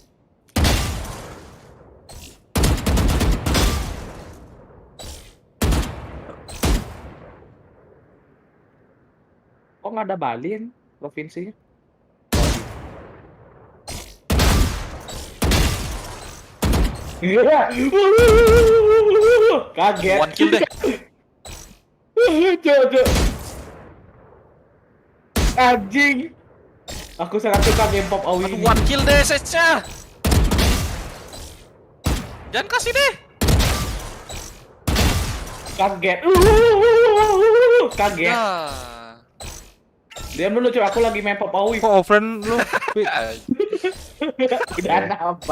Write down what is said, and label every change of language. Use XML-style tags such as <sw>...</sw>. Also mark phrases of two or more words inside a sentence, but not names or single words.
<id>Kok nggak ada Bali provinsinya? Iya. Kaget.</id> <en>One kill</en> <id>deh. Cok. Anjing. Aku sangat suka game Pop Owi. Aduh,</id> <en>one kill</en> <id>deh setnya. Jangan kasih deh. Kaget. Kaget. Nah. Diam dulu, cuy. Aku lagi main Pop Owi. Kok offline lu? Pi? Udah apa?</id>